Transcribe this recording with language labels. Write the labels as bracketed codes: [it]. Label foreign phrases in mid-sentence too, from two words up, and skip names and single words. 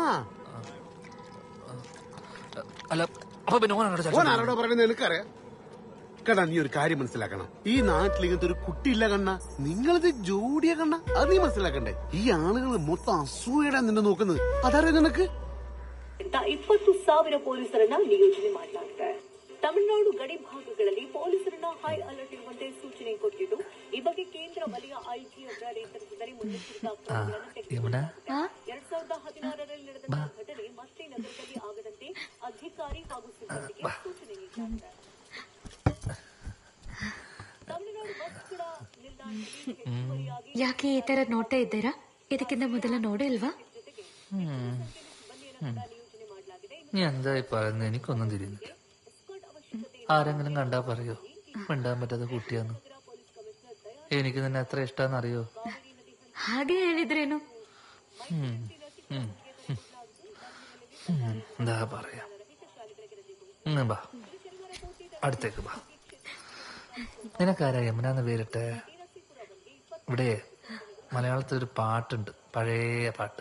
[ml] അല്ല അപ്പൊ പിന്നെ ഓനാരോടോ പറയുന്നത് എനിക്കറിയാം. കണ്ണാ നീ ഒരു കാര്യം മനസ്സിലാക്കണം. ഈ നാട്ടിൽ ഇങ്ങനത്തെ ഒരു കുട്ടിയില്ല കണ്ണ. നിങ്ങളിത് ജോഡിയ കണ്ണ. അത് നീ മനസ്സിലാക്കണ്ടേ? ഈ ആളുകൾ മൊത്തം അസൂയടാ നിന്നെ നോക്കുന്നത്. അതറിയാം നിനക്ക്? [kn] 20,000 ಪೊಲೀಸರನ್ನ ನಿಯೋಜನೆ ಮಾಡಲಾಗಿದೆ. ತಮಿಳುನಾಡು ಗಡಿ ಭಾಗಗಳಲ್ಲಿ ಪೊಲೀಸರನ್ನ [en] high alert [kn] ಇರುವಂತೆ ಸೂಚನೆ ಕೊಟ್ಟಿದ್ದು, ಈ ಬಗ್ಗೆ ಕೇಂದ್ರ ವಲಯ ಐಜಿ ಅವರ ನೇತೃತ್ವದಲ್ಲಿ ಮುನ್ನೆಚ್ಚರಿಕಾ ಕ್ರಮಗಳನ್ನು ತೆಗೆದುಕೊಳ್ಳಲಾಗಿದೆ. 2016ರಲ್ಲಿ ನಡೆದ ಘಟನೆ ಮತ್ತೆ ನಗರದಲ್ಲಿ ಆಗದಂತೆ ಅಧಿಕಾರಿ ಹಾಗೂ ಸಿಬ್ಬಂದಿಗೆ ಸೂಚನೆ ನೀಡಲಾಗಿದೆ. ತಮಿಳುನಾಡು ಬಸ್ ಕೂಡ ನಿಲ್ದಾಣದಲ್ಲಿ ಹೆಚ್ಚುವರಿಯಾಗಿ ಯಾಕೆ ಈ ತರ ನೋಡ್ತಾ ಇದ್ದೀರಾ? ಇದಕ್ಕಿಂತ ಮೊದಲ ನೋಡಿಲ್ವಾ? [ml] നീ എന്തായി പറയുന്നത്? എനിക്കൊന്നും തിരിയുന്നില്ല. ആരെങ്കിലും കണ്ടാ പറയോ മിണ്ടാൻ പറ്റാത്ത കുട്ടിയാന്ന്? എനിക്ക് നിന്നെ എത്ര ഇഷ്ടാന്ന് അറിയോ? [kn] ಹಾಗೆ ಹೇಳಿದ್ರೇನು? [ml] എന്താ പറയാ? ബാ അടുത്തേക്ക് വാ. നിനക്കാരാ യമുന എന്ന് പേരിട്ടെ? ഇവിടെ മലയാളത്തിൽ ഒരു പാട്ടുണ്ട്, പഴയ പാട്ട്.